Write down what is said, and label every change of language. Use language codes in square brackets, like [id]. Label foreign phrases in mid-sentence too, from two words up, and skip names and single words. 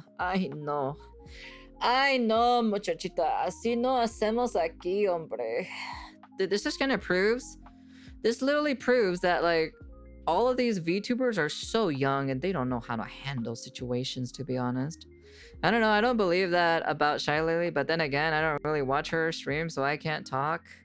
[es] Ay, no, muchachita. Así no hacemos aquí, hombre. [en] This just kind of proves, this literally proves that, like, all of these VTubers are so young and they don't know how to handle situations, to be honest. I don't know, I don't believe that about Shy Lily, but then again, I don't really watch her stream, so I can't talk.